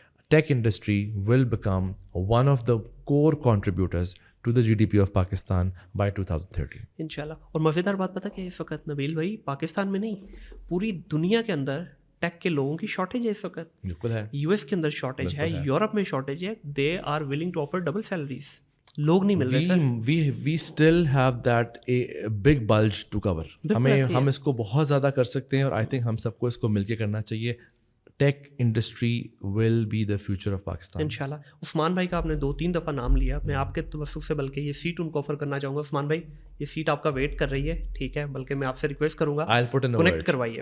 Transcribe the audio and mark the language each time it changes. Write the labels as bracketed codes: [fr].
[en] Tech industry will become one of the core contributors to the GDP of Pakistan by 2030. [hi] इंशाल्लाह. और मज़ेदार बात पता क्या है इस वक्त नबील भाई, पाकिस्तान में नहीं पूरी दुनिया के अंदर टेक के लोगों की शॉर्टेज है इस वक्त. बिल्कुल है. US के अंदर शॉर्टेज है, यूरोप में शॉर्टेज है. [en] They are willing to offer double salaries. [hi] लोग नहीं मिल रहे sir. [en] we still have that a big bulge to cover. [hi] हम इसको बहुत ज़्यादा कर सकते हैं और [en] I think [hi] हम सबको इसको मिलके करना चाहिए. [en] tech industry will be the future of Pakistan [hi] इंशाल्लाह. उस्मान भाई का आपने 2-3 दफ़ा नाम लिया, मैं आपके तवस्सुस से बल्कि ये सीट उनको ऑफर करना चाहूँगा. उस्मान भाई, ये सीट आपका वेट कर रही है, ठीक है, बल्कि मैं आपसे रिक्वेस्ट करूँगा कनेक्ट करवाइए.